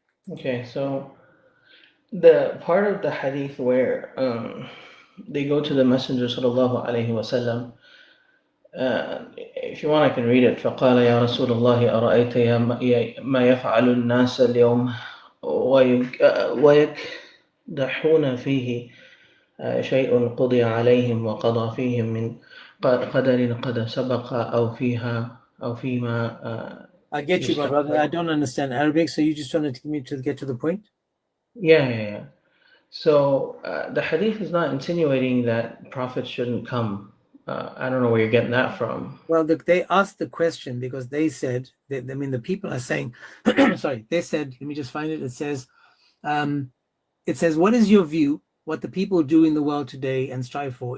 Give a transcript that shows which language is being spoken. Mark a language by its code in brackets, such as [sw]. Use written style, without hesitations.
[en] Okay, so the part of the hadith where they go to the Messenger sallallahu alaihi wasallam, if you want I can read it. [ar] فقال يا رسول الله أرأيت ما يفعل الناس اليوم ويكدحون فيه شيء قضي عليهم وقضى فيهم من قدر قد سبق أو فيها أو فيما [en] I get you, my brother. I don't understand Arabic, so you just wanted to me to get to the point? Yeah. So the hadith is not insinuating that prophets shouldn't come. I don't know where you're getting that from. Well, they asked the question because they said, the people are saying, sorry, they said, let me just find it. It says, what is your view, what the people do in the world today and strive for?